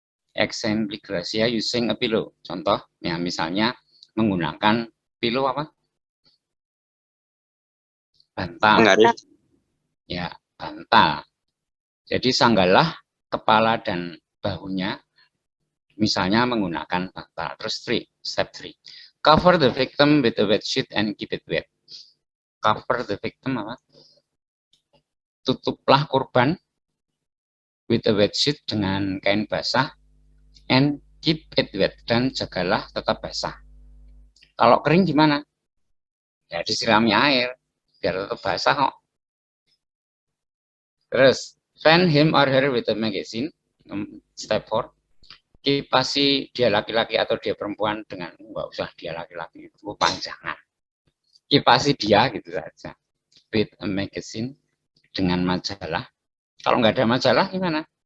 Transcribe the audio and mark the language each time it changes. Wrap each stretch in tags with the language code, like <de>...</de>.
<en>Example Gracia using a pillow.</en> <id>Contoh, ya misalnya menggunakan pillow apa? Bantal. Penggaris. Ya, bantal. Jadi sanggalah kepala dan bahunya, misalnya menggunakan bantal. Terus step 3.</id> <en>Cover the victim with a wet sheet and keep it wet. Cover the victim</en> <id>apa? Tutuplah korban</id> <en>with a wet sheet</en> <id>dengan kain basah</id> <en>and keep it wet,</en> <id>dan jagalah tetap basah. Kalau kering gimana? Ya disirami air biar tetap basah kok.</id> <en>Terus fan him or her with a magazine. Step 4.</en> <id>Kipasi dia laki-laki atau dia perempuan dengan, nggak usah dia laki-laki, itu panjangan. Kipasi dia gitu saja.</id> <en>With a magazine,</en> <id>dengan majalah. Kalau nggak ada majalah gimana?</id>